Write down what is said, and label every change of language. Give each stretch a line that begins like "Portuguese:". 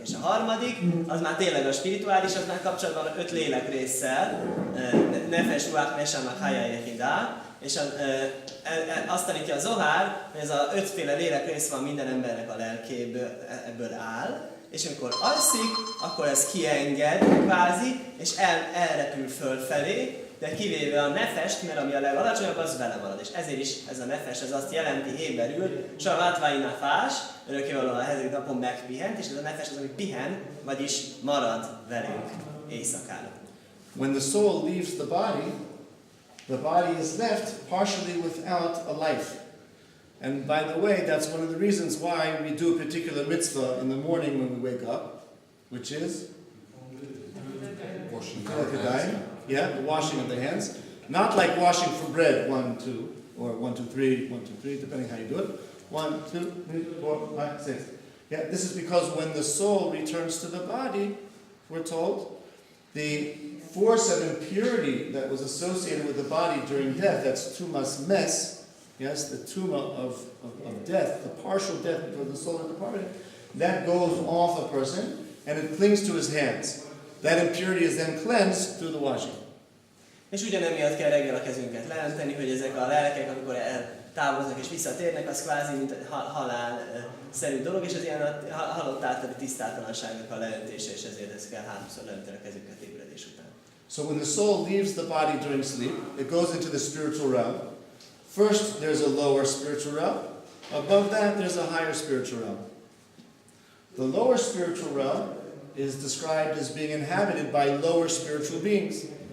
Hungarian: És a harmadik, az már tényleg a spirituális, az már kapcsolatban 5 lélek résszel, Nefesh, Ruach, Neshama, Haya, Yehidah, és azt tanítja a Zohár, hogy ez a 5 lélek rész van minden embernek a lelkéből, ebből áll, és amikor alszik, akkor ez kienged, kvázi, és elrepül fölfelé, de kivéve a nefest, mert ami a legalacsonyabb, az vele marad. És ezért is ez a nefes, ez azt jelenti héberül,
Hebrew: Shabbat v'nafás,
Hungarian: örökkévalóan a 7. napon megpihent, és ez a nefes az, ami pihen, vagyis marad velünk éjszakára.
English: When the soul leaves the body is left partially without a life. And by the way, that's one of the reasons why we do a particular mitzvah in the morning when we wake up, which is Washing yeah, the washing of the hands. Not like washing for bread, 1, 2, or 1, 2, 3, 1, 2, 3, depending how you do it. 1, 2, 3, 4, 5, 6. Yeah, this is because when the soul returns to the body, we're told, the force of impurity that was associated with the body during death, that's tumas mes, yes, the tuma of death, the partial death before the soul had departed, that goes off a person and it clings to his hands. That impurity is then cleansed through the washing.
Hungarian: És ugyanemiatt kell reggel a kezünket leönteni, hogy ezek a lelkek, amikor eltávoznak és visszatérnek, az kvázi mint halálszerű dolog, és az ilyen halott általi tisztátalanságnak a leöntése, és ezért ezt kell háromszor leönteni a kezünket ébredés után.
English: So when the soul leaves the body during sleep, it goes into the spiritual realm. First, there's a lower spiritual realm. Above that, there's a higher spiritual realm. The lower spiritual realm is described as being inhabited by lower spiritual beings.